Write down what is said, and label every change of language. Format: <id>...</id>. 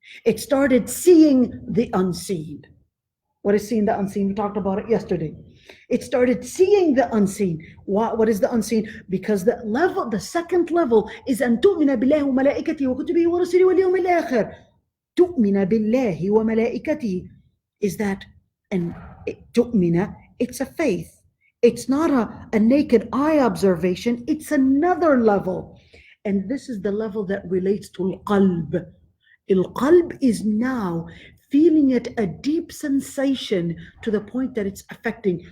<en>It started seeing the unseen. What is seeing the unseen? We talked about it yesterday. It started seeing the unseen. What is the unseen? Because the second level is</en> <ar>أن تؤمن بالله وملائكته وكتبه ورسله واليوم الآخر. تؤمن بالله وملائكته</ar> <en>is that, and تؤمن, it's a faith. It's not a naked eye observation. It's another level. And this is the level that relates to al-qalb. Al-qalb is now feeling it a deep sensation to the point that it's affecting.</en>